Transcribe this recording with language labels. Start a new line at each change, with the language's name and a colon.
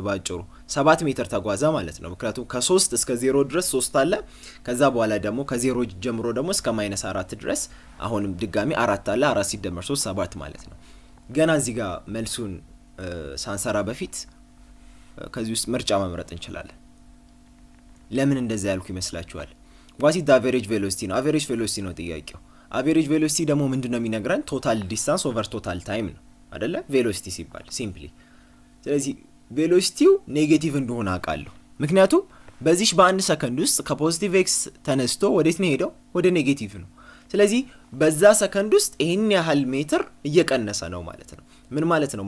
Amharic: ባጭሩ 7 ሜትር ተጓዘ ማለት ነው። ምክንያቱም ከ3 እስከ 0 ድረስ 3 አለ። ከዛ በኋላ ደግሞ ከ0 ጀምሮ ደግሞ እስከ -4 ድረስ አሁንም ድጋሚ 4 አለ። 4 ሲደመር 3 7 ማለት ነው። ገና እዚህ ጋር መልሱን ሳንሰራ በፊት ከዚህ ውስጥ ምርጫ መምረጥ እንችላለን። ለምን እንደዛ ያልኩ ይመስላችኋል?
English: what is the average velocity ነው። average velocity
Amharic: ነው ጥያቄው።
English: average velocity
Amharic: ደግሞ ምንድነው የሚነግረን?
English: total distance over total time
Amharic: ነው አይደለ? ቬሎሲቲ ሲባል ሲምፕሊ። ስለዚህ ቬሎሲቲው ኔጌቲቭ እንደሆነ አውቃለሁ፣ ምክንያቱም በዚህ በአንድ ሰከንድ ውስጥ ከፖዚቲቭ ኤክስ ተነስቶ ወዴት ነው ሄደው? ወደ ኔጌቲቭ ነው። ስለዚህ በዛ ሰከንድ ውስጥ ይሄን ያህል ሜትር እየቀነሰ ነው ማለት ነው። ምን ማለት ነው?